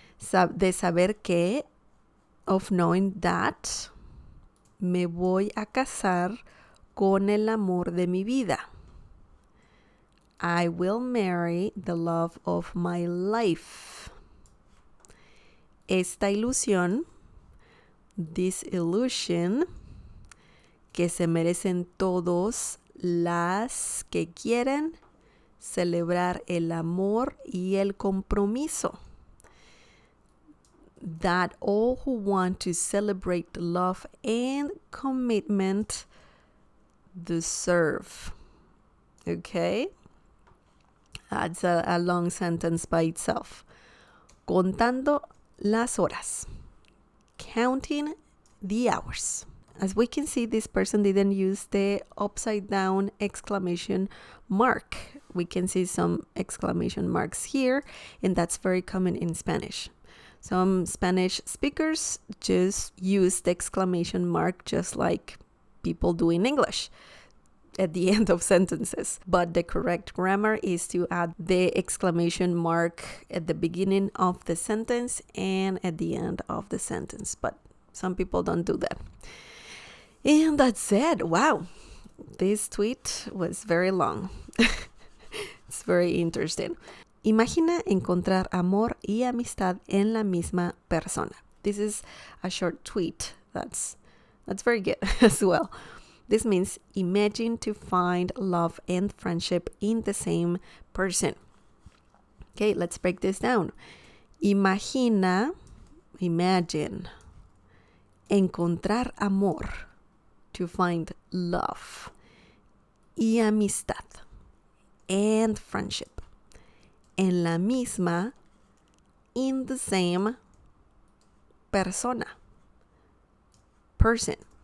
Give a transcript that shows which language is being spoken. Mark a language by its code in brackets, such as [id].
[es] De saber que, [en] of knowing that, [es] me voy a casar con el amor de mi vida. [en] I will marry the love of my life. [es] Esta ilusión, [en] this illusion, [es] que se merecen todos las que quieren celebrar el amor y el compromiso. [en] That all who want to celebrate love and commitment deserve. Okay? That's a long sentence by itself. [es] Contando las horas. [en] Counting the hours. As we can see, this person didn't use the upside down exclamation mark. We can see some exclamation marks here, and that's very common in Spanish. Some Spanish speakers just use the exclamation mark just like people do in English at the end of sentences. But the correct grammar is to add the exclamation mark at the beginning of the sentence and at the end of the sentence. But some people don't do that. And that's it. Wow. This tweet was very long. It's very interesting. [es] Imagina encontrar amor y amistad en la misma persona. [en] This is a short tweet. That's very good as well. This means imagine to find love and friendship in the same person. Okay, let's break this down. Imagine, [es] encontrar amor, [en] to find love, [es] y amistad, [en] and friendship, [es] en la misma, [en] in the same persona, person.